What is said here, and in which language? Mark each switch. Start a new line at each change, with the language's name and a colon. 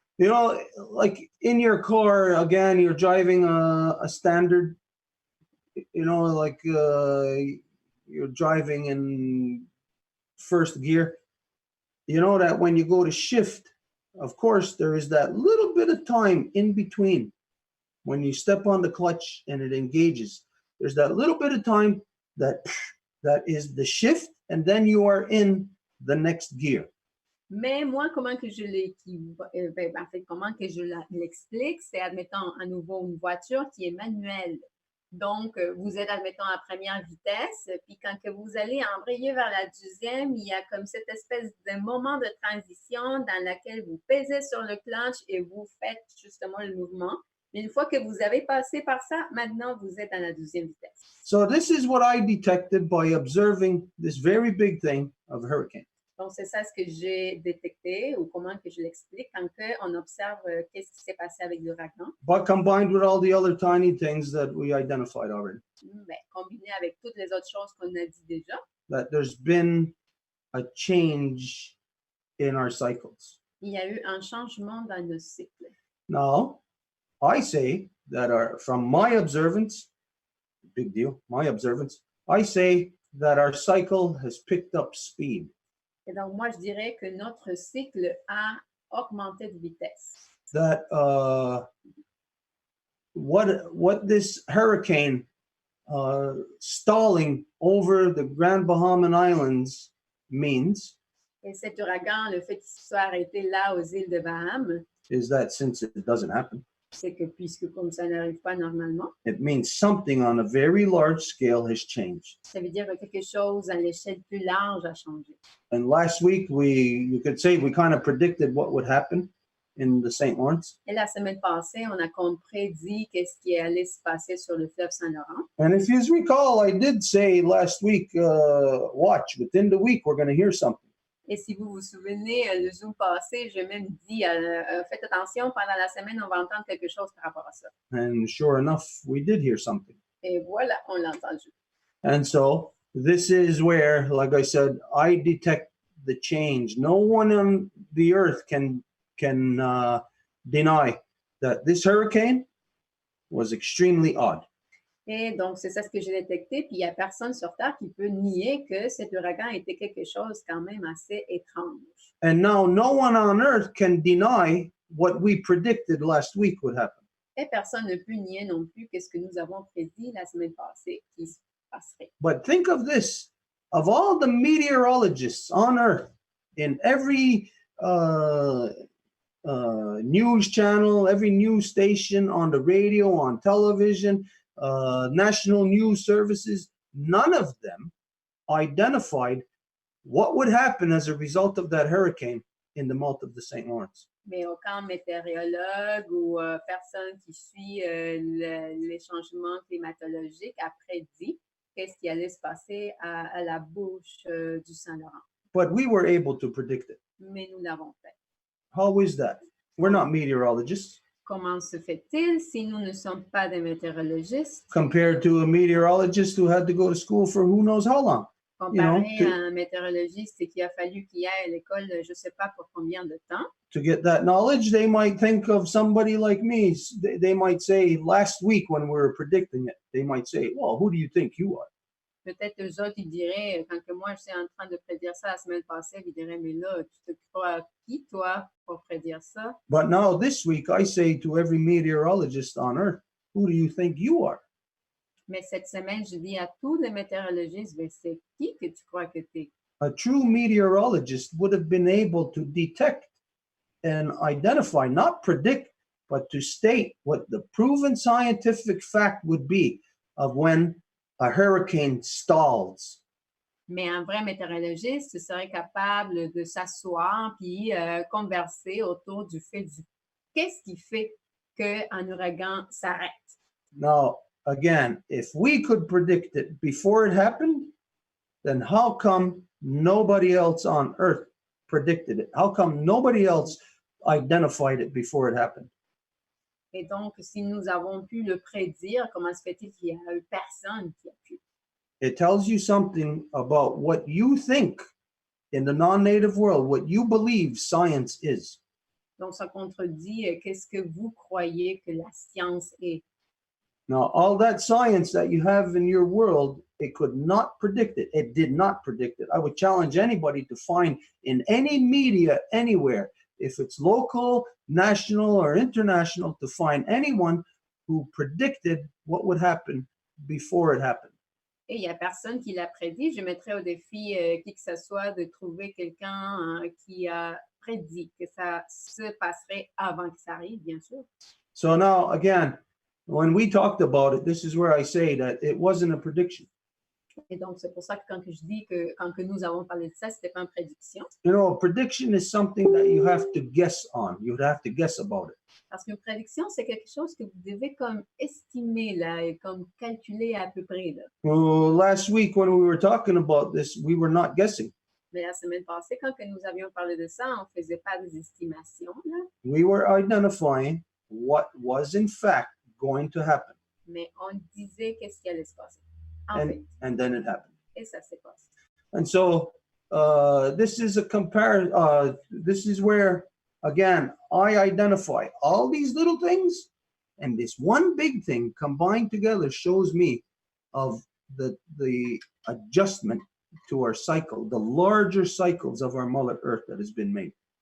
English: You know, like in your car, again, you're driving a standard, you know, like you're driving in first gear. You know that when you go to shift, of course, there is that little bit of time in between when you step on the clutch and it engages. There's that little bit of time that is the shift, and then you are in the next gear.
French: Mais moi, comment que je l'explique, c'est admettons à nouveau une voiture qui est manuelle. Donc, vous êtes, admettons, à première vitesse, puis quand que vous allez embrayer vers la deuxième, il y a comme cette espèce de moment de transition dans laquelle vous pesez sur le clutch et vous faites justement le mouvement. Mais une fois que vous avez passé par ça, maintenant, vous êtes à la deuxième vitesse.
English: So this is what I detected by observing this very big thing of a hurricane.
French: Donc, c'est ça ce que j'ai détecté ou comment que je l'explique quand on observe qu'est-ce qui s'est passé avec l'ouragan.
English: But combined with all the other tiny things that we identified already,
French: Ben, combiné avec toutes les autres choses qu'on a dit déjà,
English: that there's been a change in our cycles.
French: il y a eu un changement dans le cycle.
English: Now, I say that from my observance, big deal, my observance, I say that our cycle has picked up speed.
French: Et donc, moi, je dirais que notre cycle a augmenté de vitesse.
English: That what this hurricane stalling over the Grand Bahamian Islands means
French: Et cet ouragan, le fait qu'il soit arrêté là aux îles de Bahamas,
English: is that since it doesn't happen,
French: c'est que puisque comme ça n'arrive pas normalement,
English: it means something on a very large scale has changed.
French: ça veut dire que quelque chose à l'échelle plus large a changé.
English: And last week, you could say we kind of predicted what would happen in the St. Lawrence.
French: Et la semaine passée, on a prédit qu'est-ce qui allait se passer sur le fleuve Saint-Laurent.
English: And if you recall, I did say last week, watch, within the week, we're going to hear something.
French: Et si vous vous souvenez, le Zoom passé, j'ai même dit, faites attention, pendant la semaine, on va entendre quelque chose par rapport à ça.
English: And sure enough, we did hear something.
French: Et voilà, on l'a entendu.
English: And so this is where, like I said, I detect the change. No one on the earth can deny that this hurricane was extremely odd.
French: Et donc, c'est ça ce que j'ai détecté. Puis, il n'y a personne sur Terre qui peut nier que cet ouragan était quelque chose quand même assez étrange.
English: And now no one on earth can deny what we predicted last week would happen.
French: Et personne ne peut nier non plus que ce que nous avons prédit la semaine passée qui se passerait.
English: But think of this, of all the meteorologists on earth, in every news channel, every news station, on the radio, on television, national news services, none of them identified what would happen as a result of that hurricane in the mouth of the St. Lawrence.
French: Mais aucun météorologue ou personne qui suit les changements climatologiques a prédit qu'est-ce qui allait se passer à la bouche du Saint-Laurent.
English: But we were able to predict it.
French: Mais nous l'avons fait.
English: How is that? We're not meteorologists
French: Comment se fait-il si nous ne sommes pas des météorologistes
English: compared to a meteorologist who had to go to school for who knows how long.
French: comparé à un météorologiste qui a fallu qu'il aille à l'école je ne sais pas pour combien de temps?
English: To get that knowledge, they might think of somebody like me. They might say, last week when we were predicting it, they might say, well, who do you think you are?
French: Peut-être eux autres, ils diraient, quand que moi, je suis en train de prédire ça la semaine passée, ils diraient, mais là, tu te crois qui, toi, pour prédire ça?
English: But now this week, I say to every meteorologist on Earth, who do you think you are?
French: Mais cette semaine, je dis à tous les météorologistes, ben, c'est qui que tu crois que tu es?
English: A true meteorologist would have been able to detect and identify, not predict, but to state what the proven scientific fact would be of when a hurricane stalls.
French: Mais un vrai météorologiste serait capable de s'asseoir puis converser autour du fait du qu'est-ce qui fait qu'un ouragan s'arrête.
English: Now, again, if we could predict it before it happened, then how come nobody else on Earth predicted it? How come nobody else identified it before it happened?
French: Et donc, si nous avons pu le prédire, comment se fait-il qu'il n'y a eu personne qui a pu?
English: It tells you something about what you think in the non-native world, what you believe science is.
French: Donc, ça contredit qu'est-ce que vous croyez que la science est.
English: Now, all that science that you have in your world, it could not predict it. It did not predict it. I would challenge anybody to find in any media anywhere, if it's local, national, or international, to find anyone who predicted what would happen before it happened.
French: Et il n'y a personne qui l'a prédit. Je mettrais au défi qui que ce soit de trouver quelqu'un qui a prédit que ça se passerait avant que ça arrive, bien sûr.
English: So now, again, when we talked about it, this is where I say that it wasn't a prediction.
French: Et donc, c'est pour ça que quand que je dis que quand que nous avons parlé de ça, c'était pas une prédiction.
English: You know, a prediction is something that you have to guess on. You have to guess about it.
French: Parce qu'une prédiction, c'est quelque chose que vous devez comme estimer, là, et comme calculer à peu près, là.
English: Well, last week when we were talking about this, we were not guessing.
French: Mais la semaine passée, quand que nous avions parlé de ça, on faisait pas des estimations, là,
English: We were identifying what was in fact going to happen,
French: mais on disait qu'est-ce qui allait se passer. En fait,
English: and then it happened.
French: et ça s'est passé.
English: And so this is a this is where, again, I identify all these little things, and this one big thing combined together shows me of the adjustment to our cycle, the larger cycles of our Mother Earth that has been made.